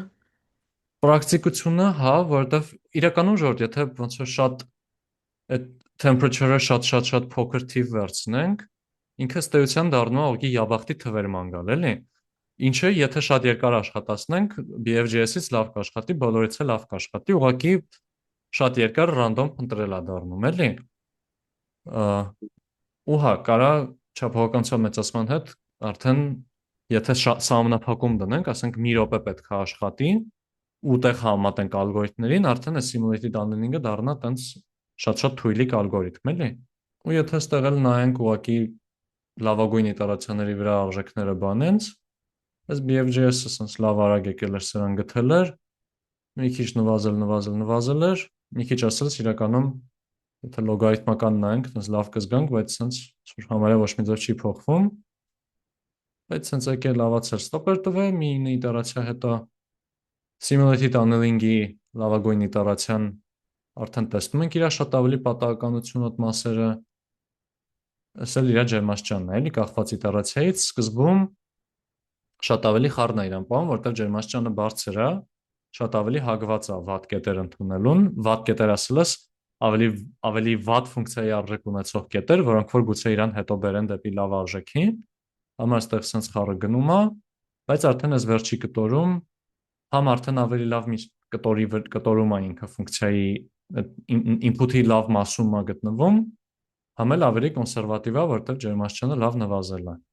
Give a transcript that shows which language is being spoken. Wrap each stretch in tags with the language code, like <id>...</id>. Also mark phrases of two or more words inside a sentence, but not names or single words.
<hy>Պրակտիկությունը, հա, որովհետև իրականում ժողովուրդ, եթե ոնց որ շատ այդ temperature-ը շատ փոքր թիվ վերցնենք, ինքը ըստ էության դառնում է ուղղակի յաբախտի թվեր ման գալ, էլի։ Ինչը եթե շատ երկար աշխատացնենք, BFJS-ից լավ կաշխատի, բոլորից էլ լավ կաշխատի, ուղղակի շատ երկար random ընտրել է դառնում, էլի։ Ու հա, կարա չափողականության մեծացման հետ արդեն եթե սահմանափակում դնենք, ասենք մի րոպե պետք է աշխատի, ու տեղ համատենք ալգորիթմներին, արդեն այս</hy> <en>simulated annealing-</en> <hy>ը դառնա տենց շատ թույլիկ ալգորիթմ, էլի։ Ու եթե ստեղ էլ նայենք ուղղակի լավագույն իտերացիաների վրա արժեքները բանենց, այս BFJS-ը սենց լավ արագ եկել էր սրան գտել էր, մի քիչ նվազել էր, մի քիչ ասած իրականում եթե լոգարիթմական նայենք, սենց լավ կզգանք, բայց սենց համարյա ոչ մի ձև չի փոխվում, բայց սենց եկել լավացել ստոպեր տվել, մի իտերացիա հետո</hy> <en>simulated annealing-</en> <hy>ի լավագույն իտերացիան արդեն տեսնում ենք իր շատ ավելի պատահականություն այդ մասերը, ասել իր ջերմաստիճանն է, էլի կախված իտերացիայից, սկզբում շատ ավելի խառն է իրան պահում, որտեղ ջերմաստիճանը բարձր է, շատ ավելի հագված է վատ կետեր ընդունելուն, վատ կետեր ասելս ավելի վատ ֆունկցիայի արժեք ունեցող կետեր, որոնք որ գուցե իրան հետո բերեն դեպի լավ արժեքի, համար ստեղ սենց խառը գնում է, բայց արդեն այս վերջի կտորում համ արդեն ավելի լավ կտորում է ինքը ֆունկցիայի input-ի լավ մասում է գտնվում, համ էլ ավելի կոնսերվատիվ է, որտեղ ջերմաստիճանը լավ նվազել է։</hy>